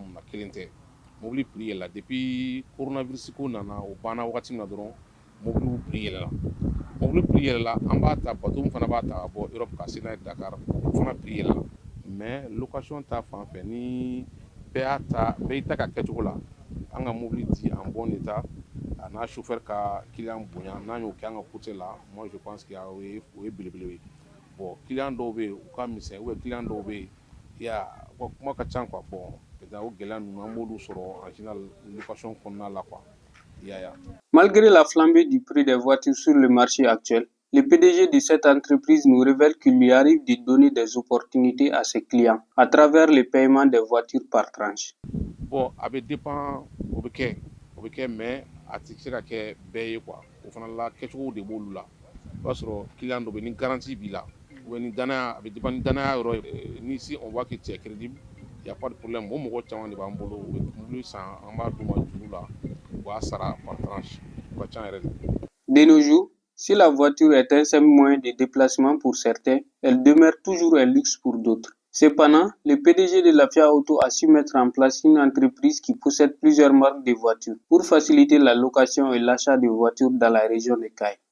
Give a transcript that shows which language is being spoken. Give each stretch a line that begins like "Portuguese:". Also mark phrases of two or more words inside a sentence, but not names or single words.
Bambara: mun na kelen tɛ mobili prix yɛlɛla
French: depuis coronavirus
Bambara: ko nana o banna wagati min na dɔrɔn mobiliw prix yɛlɛla mobili prix yɛlɛla an b'a ta bateau min fana b'a ta ka bɔ Europe ka se n'a ye Dakar o fana prix yɛlɛla
French: mais location
Bambara: ta fan fɛ ni bɛɛ y'i ta ka kɛcogo la an ka mobili di
French: en bon état
Bambara: a n'a chauffeur ka client bonya n'an y'o kɛ an ka côté la
French: moi je pense que
Bambara: o ye belebele ye
French: bon client
Bambara: dɔw bɛ yen u ka misɛn
French: ou bien client
Bambara: dɔw bɛ yen kuma ka ca
French: quoi bon peut-être
Bambara: o gɛlɛya ninnu an b'olu sɔrɔ
French: en général location
Bambara: kɔnɔna la quoi.
French: Malgré la flambée du prix des voitures sur le marché actuel, le PDG de cette entreprise nous révèle qu'il lui arrive de donner des opportunités à ses clients à travers le paiement des voitures par tranche. Bon,
Bambara: a bɛ dépend o bɛ kɛ mais a tɛ se ka kɛ bɛɛ ye quoi o fana la kɛcogo de b'olu la o b'a sɔrɔ client dɔ bɛ ni garantie b'i la
French: ou bien
Bambara: ni danaya a bɛ dépend ni danaya yɔrɔ ye ni
French: si on voit que tu es crédible y a pas de problème
Bambara: o mɔgɔ caman de b'an bolo u bɛ mobili san an b'a d'u ma juru la u b'a sara
French: par tranche
Bambara: o ka ca yɛrɛ de.
French: De nos jours, si la voiture est un simple moyen de déplacement pour certains, elle demeure toujours un luxe pour d'autres. Cependant, le PDG de la FIA Auto a su mettre en place une entreprise qui possède plusieurs marques de voitures pour faciliter la location et l'achat de voitures dans la région de Caille.